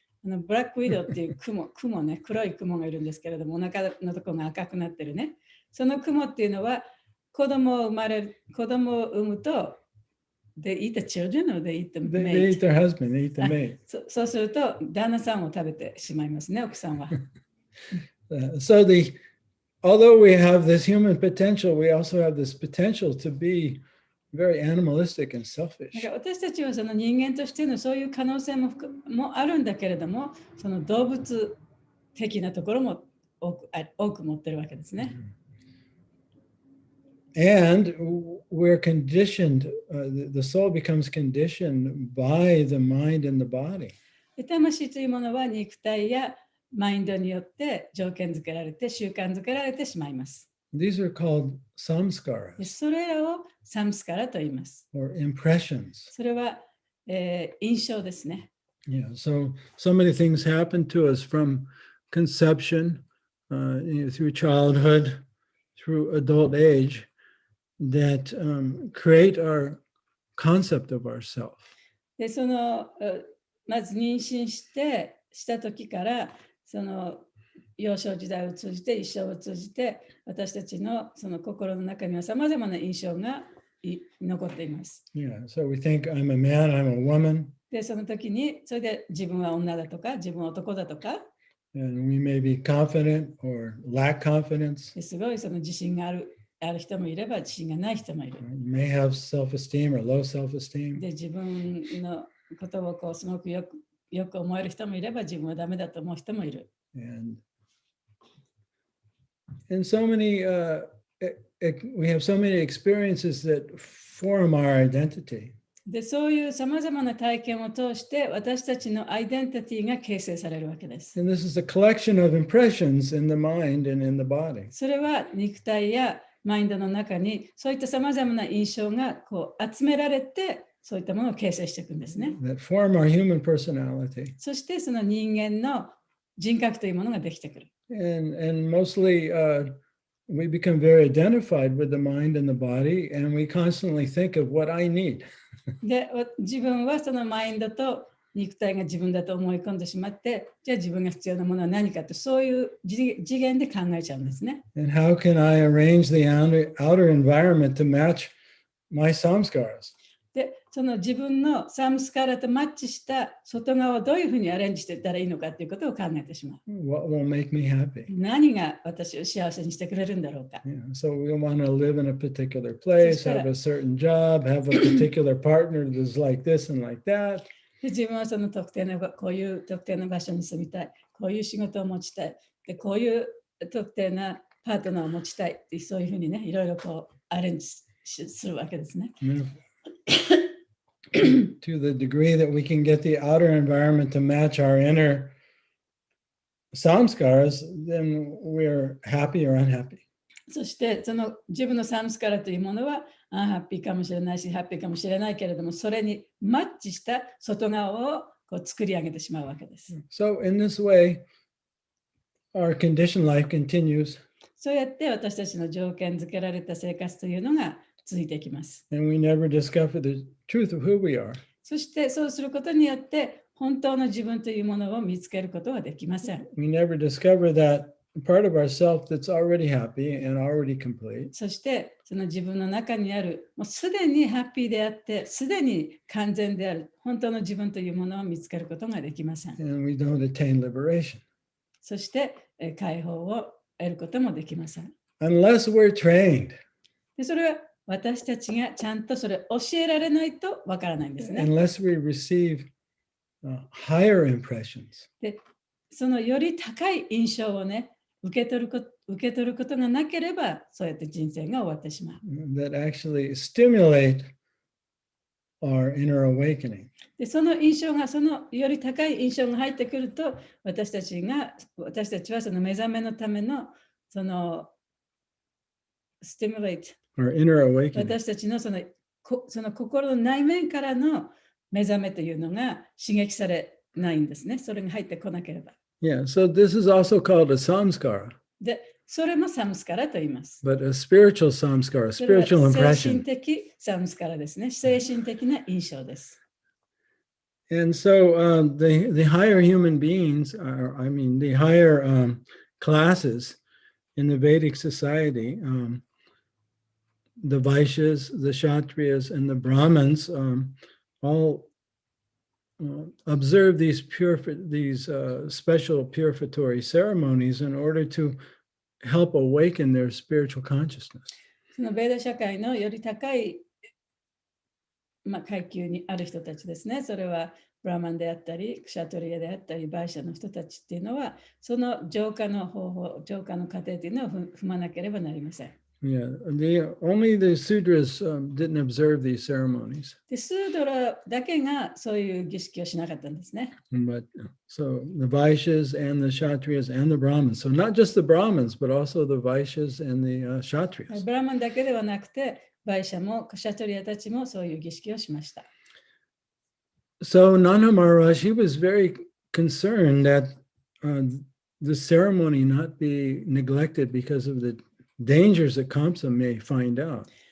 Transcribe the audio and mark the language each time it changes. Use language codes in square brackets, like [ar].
[ja] ブラックウィドウっていう雲ね、黒い雲がいるんですけれども、お腹のところが赤くなってるね。その雲っていうのは、子供を産むと、 [en] they eat the children or they eat the mate? They eat their husband, they eat the mate. [ja] そうすると、旦那さんを食べてしまいますね、奥さんは。 [en] So although we have this human potential, we also have this potential to be very animalistic and selfish. [ja] 私たちはその人間としてのそういう可能性もあるんだけれども、その動物的なところも多く持ってるわけですね。 [en] And we're conditioned, the soul becomes conditioned by the mind and the body. [ja] 魂というものは肉体やマインドによって条件づけられて習慣づけられてしまいます。 [en] These are called samskaras [ja] それらをサムスカラと言います。 [en] or impressions. [ja] それは、印象ですね。 [en] Yeah, so many things happen to us from conception, through childhood, through adult age, that create our concept of ourself. [ja] で、まず妊娠した時から、幼少時代を通じて、一生を通じて、私たちのその心の中にはさまざまな印象が残っています。 [en] Yeah, so we think I'm a man, I'm a woman. [ja] で、その時に、それで自分は女だとか、自分は男だとか、 [en] And we may be confident or lack confidence. [ja] すごい自信がある人もいれば、自信がない人もいる。 [en] You may have self-esteem or low self-esteem. [ja] で、自分のことをすごくよく思える人もいれば、自分はダメだと思う人もいる。 [en] And so many, we have so many experiences that form our identity. [ja] で、そういうさまざまな体験を通して、私たちのアイデンティティが形成されるわけです。 [en] And this is a collection of impressions in the mind and in the body. [ja] それは肉体やマインドの中に、そういったさまざまな印象が集められて、そういったものを形成していくんですね。 [en] That form our human personality. [ja] そしてその人間の人格というものができてくる。 [en] And mostly we become very identified with the mind and the body, and we constantly think of what I need. [ja] で、自分はそのマインドと肉体が自分だと思い込んでしまって、じゃあ自分が必要なものは何かと、そういう次元で考えちゃうんですね。 [en] And how can I arrange the outer environment to match my samskaras? [ja] で、その自分のサムスカラとマッチした外側をどういうふうにアレンジしていったらいいのかということを考えてしまう。 [en] What will make me happy? [ja] 何が私を幸せにしてくれるんだろうか。 [en] Yeah, so we want to live in a particular place, have a certain job, have a particular partner that's like this and like that. [ja] で、自分はそのこういう特定の場所に住みたい。こういう仕事を持ちたい。で、こういう特定なパートナーを持ちたいって、そういうふうにね、いろいろアレンジするわけですね。 [en] To the degree that we can get the outer environment to match our inner samskaras, then we're happy or unhappy. [ja] そしてその自分のサムスカラというものはハッピーかもしれないし、ハッピーかもしれないけれども、それにマッチした外側を作り上げてしまうわけです。 [en] So in this way, our conditioned life continues. [ja] そうやって私たちの条件付けられた生活というのが続いていきます。 [en] And we never discover the truth of who we are. [ja] そしてそうすることによって本当の自分というものを見つけることはできません。 [en] We never discover that part of ourself that's already happy and already complete. [ja] そしてその自分の中にあるもうすでにハッピーであってすでに完全である本当の自分というものを見つけることができません。 [en] And we don't attain liberation. [ja] そして解放を得ることもできません。 [en] Unless we're trained. [ja] でそれは私たちがちゃんとそれ教えられないとわからないんですね。 [en] Unless we receive higher impressions. [ja] でそのより高い印象をね、受け取ることがなければ、そうやって人生が終わってしまう。 [en] That actually stimulate our inner awakening. [ja] でその印象が、そのより高い印象が入ってくると、私たちはその目覚めのための、そのstimulate、 [en] Our inner awakening. [ja] 私たちのその心の内面からの目覚めというのが刺激されないんですね。それが入ってこなければ。 [en] Yeah, so this is also called a samskara. [ja] で、それもサムスカラと言います。 [en] But a spiritual samskara, [ja] それは [en] spiritual [ja] 精神 [en] impression. [ja] 的サムスカラですね。精神的な印象です。 [en] And so the higher human beings, the higher classes in the Vedic society, the Vaishyas, the Kshatriyas, and the Brahmins all observe these special purificatory ceremonies in order to help awaken their spiritual consciousness. [ja] そのベーダ社会のより高い、階級にある人たちですね。それはブラマンであったり、クシャトリアであったり、バイシャの人たちっていうのは、その浄化の方法、浄化の過程というのを踏まなければなりません。 [en] Yeah, only the sudras didn't observe these ceremonies. [ja] で、スードラだけがそういう儀式をしなかったんですね。 [en] But so the Vaishyas and the Kshatriyas and the Brahmins. So not just the Brahmins, but also the Vaishyas and the Kshatriyas. [ja] ブラマンだけではなくて、バイシャもクシャトリアたちもそういう儀式をしました。 [en] So Nanda Maharaj, he was very concerned that the ceremony not be neglected because of the dangers that Kamsa may find out.